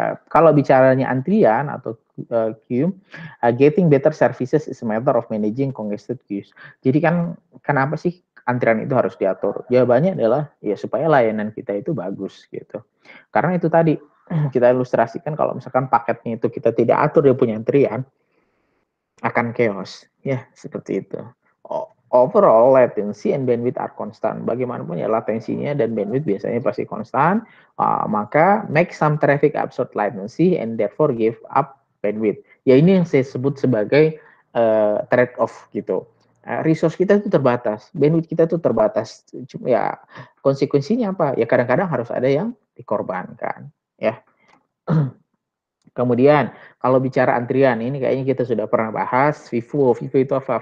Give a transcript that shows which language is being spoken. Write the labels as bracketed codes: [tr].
[id] Kalau bicaranya antrian atau queue, [en] getting better services is a matter of managing congested queues. [id] Jadi kan kenapa sih antrian itu harus diatur? Jawabannya adalah ya supaya layanan kita itu bagus gitu. Karena itu tadi kita ilustrasikan kalau misalkan paketnya itu kita tidak atur dia punya antrian, akan chaos. Ya, seperti itu. [en] Overall, latency and bandwidth are constant. [id] Bagaimanapun ya latensinya dan bandwidth biasanya pasti konstan. [en] Maka make some traffic absorb latency and therefore give up bandwidth. [id] Ya ini yang saya sebut sebagai trade-off gitu. Resource kita itu terbatas, bandwidth kita itu terbatas. Ya konsekuensinya apa? Ya kadang-kadang harus ada yang dikorbankan. Ya. Kemudian kalau bicara antrian, ini kayaknya kita sudah pernah bahas Vivo. Vivo itu apa?